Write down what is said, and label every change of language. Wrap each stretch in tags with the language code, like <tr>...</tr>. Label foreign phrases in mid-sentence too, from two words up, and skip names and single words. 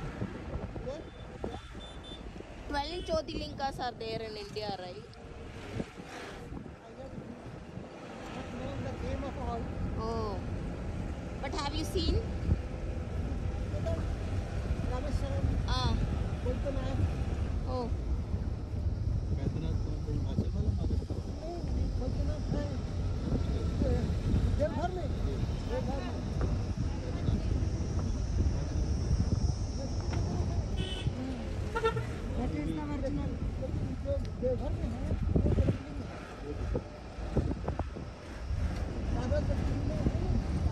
<en>12 Jyotirlingas are there in India, right? The name of all. Oh. But have you seen? Rameswaram, Ah. Baidyanath. Oh.</en> <hi>बैद्यनाथ तो हिमाचल वाला मगर बैद्यनाथ है देवघर में। देवघर में।</hi> <en>That is the original.</en> <hi>जो देवघर में है वो ज्योतिर्लिंग है। दादा ज्योतिर्लिंग है।</hi>